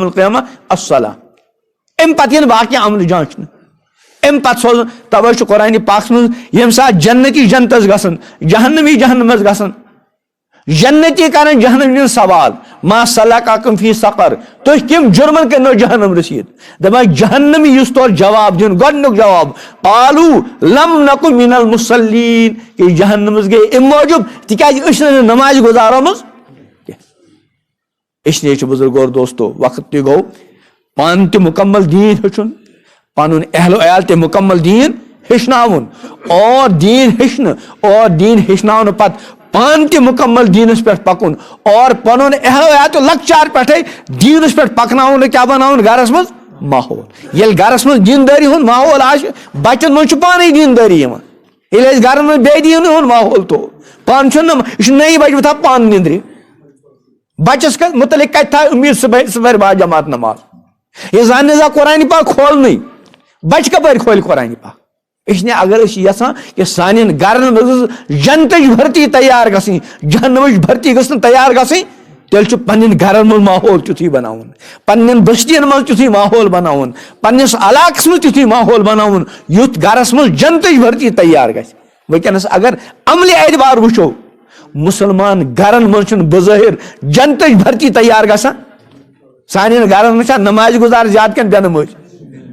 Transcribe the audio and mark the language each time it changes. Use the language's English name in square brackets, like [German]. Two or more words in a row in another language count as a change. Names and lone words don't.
[Arabic] القیامہ الصلاۃ [Kashmiri] امہِ پتہٕ یِنہٕ باقٕے عملہٕ جانچنہٕ امہِ پتہٕ سوزُن توے چھُ قرآنِ پاکس منٛز ییٚمہِ ساتہٕ جنتی جنتس گژھان جہنمی جہنمس گژھان جنتی کران جہنمی سوال [Arabic] ما سلککم فی سقر [Kashmiri] تُہۍ کٔمۍ جُرمن کٔرنو جہنم رسیٖد دپان جہنمی یُس تورٕ جواب دیُن گۄڈنیُک جواب [Arabic] قالو لم نکُ من المصلیٖن [Kashmiri] کہ جہنمس گٔے امہِ موٗجوٗب تِکیٛازِ أسۍ چھِنہٕ نمازِ گُزارٲمٕژ [Urdu] اس لیے [Kashmiri] چھُ بُزرگو اور دوستو وقت تہِ گوٚو پانہٕ تہِ مُکمل دیٖن ہیٚچھُن پنُن اہل و عیال تہِ مُکمل دیٖن ہیٚچھناوُن اور دیٖن ہیٚچھنہٕ اور دیٖن ہیٚچھناونہٕ پتہٕ پانہٕ تہِ مُکمل دیٖنس پٮ۪ٹھ پکُن اور پنُن اہل و عیال تہِ لۄکچار پٮ۪ٹھے دیٖنس پٮ۪ٹھ پکناوُن کیٛاہ بناوُن گرس منٛز ماحول ییٚلہِ گرس منٛز دیٖندٲری ہُنٛد ماحول آسہِ بچن منٛز چھُ پانے دیٖندٲری یِوان ییٚلہِ أسۍ گرن منٛز بے دیٖنہٕ ہُنٛد ماحول تھوٚو پانہٕ چھُنہٕ یہِ چھُ نٔیی بچہِ بہٕ تھاو پانہٕ نِندرِ بچس مُتعلق کتہِ تھاو امید سُہ پرِ باجماعت نماز یہِ زن نہٕ زانٛہہ قرآنِ پاک کھولنٕے بچہِ کپٲرۍ کھولہِ قرآنِ پاک اس نے اگر اس یسان کہ سانین گرن مز جنتج بھرتی تیار گژھٕنۍ جہنمچ بھرتی گژھن تیار گژھٕنۍ تیل چھُ پننٮ۪ن گرن منٛز ماحول تیُتھُے بناوُن پننٮ۪ن بستین منٛز تیُتھُے ماحول بناوُن پننِس علاقس منٛز تیُتھُے ماحول بناوُن یُتھ گرس منٛز جنتٕچ بھرتی تیار گژھِ وٕنکٮ۪نس اگر عملہِ اعتبار وٕچھو مسلمان گرن منٛز چھُنہٕ بظٲہر جنتٕچ بھرتی تیار گژھان سانٮ۪ن گرن منٛز چھا نماز گزار زیادٕ کِنہٕ بے نمٲزی چھےٚ